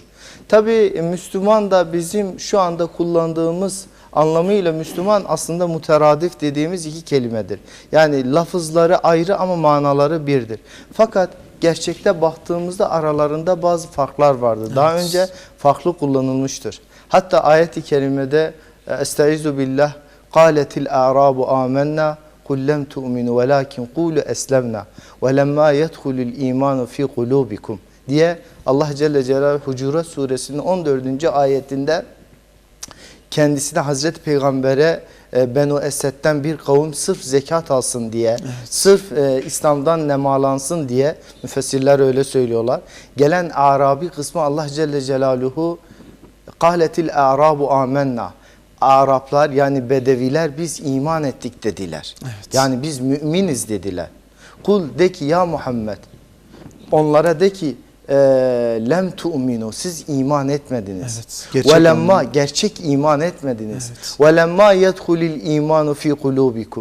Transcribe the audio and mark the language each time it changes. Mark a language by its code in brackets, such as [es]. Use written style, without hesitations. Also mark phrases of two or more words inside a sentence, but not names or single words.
[tr] Tabi Müslüman da bizim şu anda kullandığımız anlamıyla Müslüman aslında müteradif dediğimiz iki kelimedir. Yani lafızları ayrı ama manaları birdir. Fakat gerçekte baktığımızda aralarında bazı farklar vardır. Daha önce farklı kullanılmıştır. Hatta ayet-i kerimede [ar] أستعيذ بالله قَالَتِ الْاَعْرَابُ آمَنَّا قُلْ لَمْ تُؤْمِنُوا وَلَاكِنْ قُولُوا أَسْلَمْنَا وَلَمَّا يَدْخُلُ الْاِيمَانُ فِي قُلُوبِكُمْ diye الله جل جلاله [tr] Hucurat Suresinin 14. ayetinde kendisine Hazreti Peygamber'e Benu Esed'den bir kavim sırf zekat alsın diye, sırf İslam'dan nemalansın diye, müfessirler öyle söylüyorlar. Gelen Arabi kısmı [ar] الله جل جلاله قَالَتِ الْاَعْرَابُ آمَنَّا [tr] Araplar yani Bedeviler biz iman ettik dediler. Evet. Yani biz müminiz dediler. Kul de ki ya Muhammed, onlara de ki [ar] لم تؤمنوا [tr] siz iman etmediniz. [ar] ولما [tr] gerçek iman etmediniz. [ar] ولما يدخل الإيمان في قلوبكم.